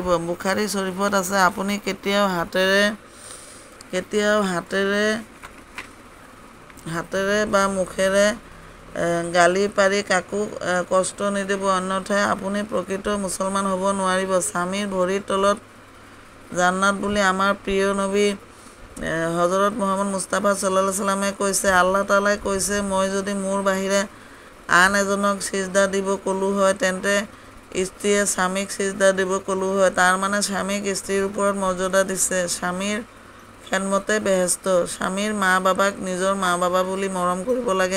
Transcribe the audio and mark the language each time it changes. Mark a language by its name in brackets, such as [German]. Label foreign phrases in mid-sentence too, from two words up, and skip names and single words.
[Assamese] বুখাৰী শ্বৰীফত আছে, আপুনি কেতিয়াও হাতেৰে বা মুখেৰে গালি পাৰি কাকো কষ্ট নিদিব, অন্যথা আপুনি প্ৰকৃত মুছলমান হ'ব নোৱাৰিব। স্বামীৰ ভৰিৰ তলত জান্নাত বুলি আমাৰ প্ৰিয় নবী হজৰত মুহাম্মদ মুস্তাফা [Arabic] صلى الله عليه [Assamese] সাল্লামে কৈছে। আল্লাহ তাআলাই কৈছে, মই যদি মোৰ বাহিৰে আন এজনক সিজদা দিব ক'লো হয়, তেন্তে স্ত্ৰীয়ে স্বামীক সিজদা দিব ক'লো হয়। তাৰ মানে স্বামীক স্ত্ৰীৰ ওপৰত মৰ্যাদা দিছে। স্বামীৰ খেদমতে বেহেস্ত। স্বামীৰ মা বাবাক নিজৰ মা বাবা বুলি মৰম কৰিব লাগে।